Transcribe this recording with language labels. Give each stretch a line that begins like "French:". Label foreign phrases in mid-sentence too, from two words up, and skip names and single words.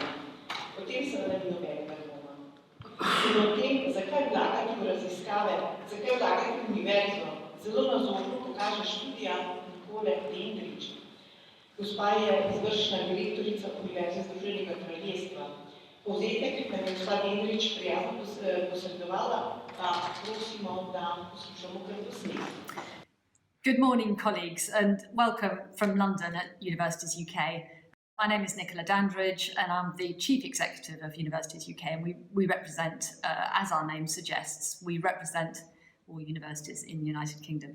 Slovenian: O tem seveda ni nobenega dvoma. In o tem, zakaj vlagati v raziskave, zakaj vlagati v univerzo, zelo nazorno pokaže študija Nicole Dendrige. Gospa je izvršna direktorica Univerze Združenega kraljestva. Povzetek nam je gospa Dendridge prijazno posredovala, pa prosimo, da poslušamo kar posnet.
English: Good morning, colleagues, and welcome from London at Universities UK. My name is Nicola Dandridge, and I'm the Chief Executive of Universities UK, and we represent, as our name suggests, we represent all universities in the United Kingdom.